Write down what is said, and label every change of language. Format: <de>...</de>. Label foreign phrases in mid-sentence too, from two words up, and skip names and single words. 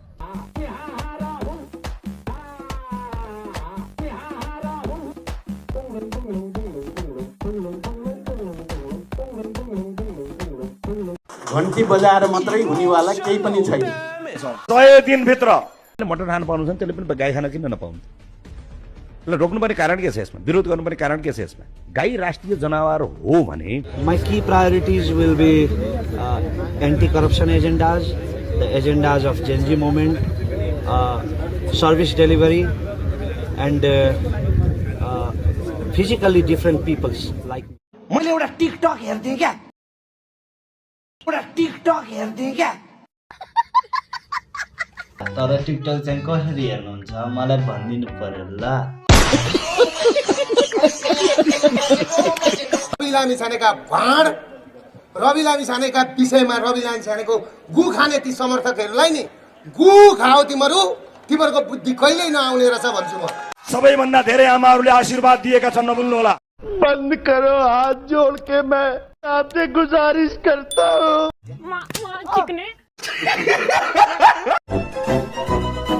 <ne>घन्टी बजाएर मात्रै हुनेवाला केही पनि छैन। 100 दिनभित्र मटन खान पाउनु छ नि, त्यसले पनि गाई खान किन नपाउनु? त्यसलाई रोक्नुपर्ने कारण के छ यसमा? विरोध गर्नुपर्ने कारण के छ यसमा? गाई राष्ट्रिय जनावर हो भने</ne> <en>My key priorities will be anti-corruption agendas, the agendas of Gen Z movement, service delivery, and physically different peoples like.</en> <ne>मैले एउटा टिकटक हेर्थे क्या, तर टिकटक चाहिँ कसरी हेर्नुहुन्छ मलाई भनिदिनु पर्यो ल। रवि लामिछानेका भाँड, रवि लामिछानेका विषयमा रवि लामिछानेको गु खाने ती समर्थकहरूलाई नि गु खाओ तिमीहरूको बुद्धि कहिल्यै नआउने रहेछ भन्छु म। सबैभन्दा धेरै आमाहरूले आशीर्वाद दिएका छन्, नभुल्नु होला।</ne> <hi>बंद करो, हाथ जोड़ के मैं आपसे गुजारिश करता हूँ।</hi>